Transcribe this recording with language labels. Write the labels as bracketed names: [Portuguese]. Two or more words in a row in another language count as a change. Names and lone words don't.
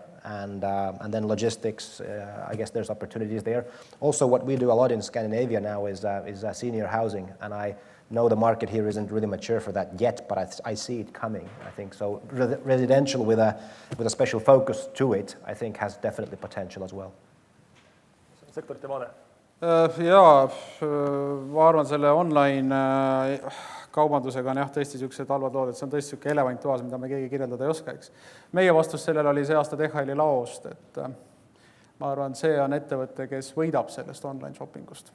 [English] And then logistics, I guess there's opportunities there. Also, what we do a lot in Scandinavia now is senior housing, and I know the market here isn't really mature for that yet, but I see it coming, I think. So residential with a special focus to it, I think has definitely potential as well. [Estonian] Sektorite vaade? Jaa, ma arvan selle online kaubandusega on jah, tõesti niisugused halvad lood, et see on tõesti niisugune elevant toas, mida me keegi kirjeldada ei oska, eks. Meie vastus sellele oli see aasta DHL-i laost, et ma arvan, see on ettevõte, kes võidab sellest [English] online shoppingust.